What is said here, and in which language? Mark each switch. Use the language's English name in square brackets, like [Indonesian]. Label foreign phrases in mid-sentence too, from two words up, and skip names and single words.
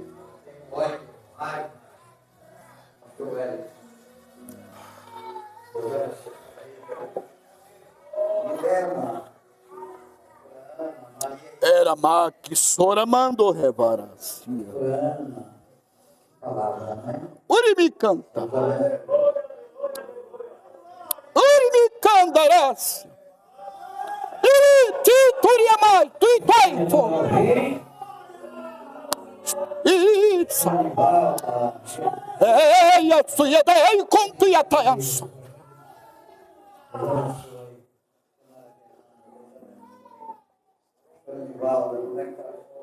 [Portuguese] Tem ódio, raiva. Pastor Hélio. Era que soramando revaracia. Palavra, né? Urimi canta. Urimi candarás. Tituriamai, tuitaifo. Isso. Ei, a sua ideia com tua taça. Como é que tá?